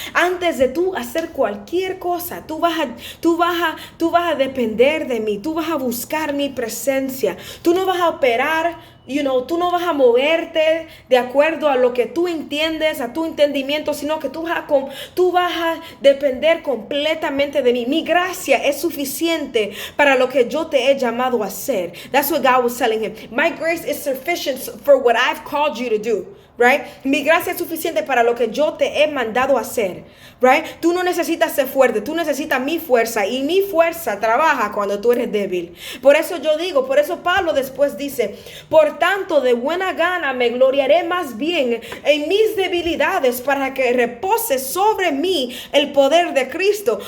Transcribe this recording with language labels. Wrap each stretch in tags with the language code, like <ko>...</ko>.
<es>Antes de tú hacer cualquier cosa, tú vas a depender de mí, tú vas a buscar mi presencia, tú no vas a operar, tú no vas a moverte de acuerdo a lo que tú entiendes, a tu entendimiento, sino que tú vas a depender completamente de mí. Mi gracia es suficiente para lo que yo te he llamado a hacer.</es> <en>That's what God was telling him. My grace is sufficient for what I've called you to do. Right?</en> <es>Mi gracia es suficiente para lo que yo te he mandado a hacer.</es> <en>Right?</en> <es>Tú no necesitas ser fuerte, tú necesitas mi fuerza, y mi fuerza trabaja cuando tú eres débil. Por eso Pablo después dice, por tanto de buena gana me gloriaré más bien en mis debilidades, para que repose sobre mí el poder de Cristo.</es>